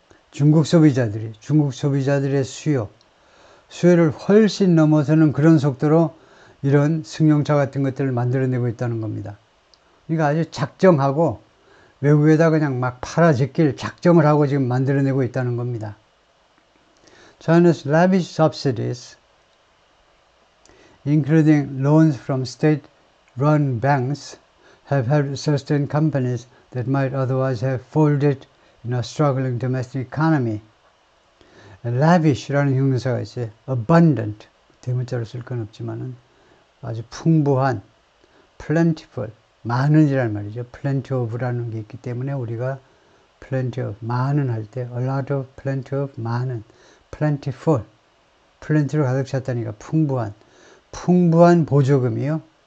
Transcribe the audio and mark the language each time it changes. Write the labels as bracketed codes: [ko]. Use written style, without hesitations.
[ko] 중국 소비자들의 수요를 훨씬 넘어서는 그런 속도로 이런 승용차 같은 것들을 만들어내고 있다는 겁니다. 그러니까 아주 작정하고 외국에다 그냥 막 팔아제낄 작정을 하고 지금 만들어내고 있다는 겁니다. [en] China's lavish subsidies, including loans from state-run banks, have helped sustain companies that might otherwise have folded in a struggling domestic economy. [ko] lavish라는 형용사가 있어요. abundant, 대문자로 쓸 건 없지만은 아주 풍부한, plentiful, 많은이란 말이죠. [en] plenty of [ko] 라는 게 있기 때문에 우리가 plenty of, 많은 할 때, [en] a lot of, [ko] plenty of, 많은, plentiful, plenty로 가득 찼다니까 풍부한 보조금이요.